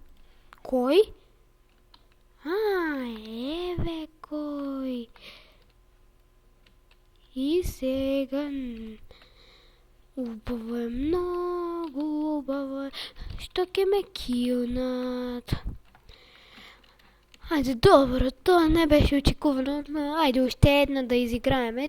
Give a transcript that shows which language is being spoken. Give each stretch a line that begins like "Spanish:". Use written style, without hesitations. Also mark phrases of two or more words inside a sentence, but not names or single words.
Macedonian: Кој? Еве кој. И сега... Убаво е, многу убаво е. Што ќе ме килнат?
Bulgarian: Айде, добре, това не беше очекувано. Айде, още една да изиграеме.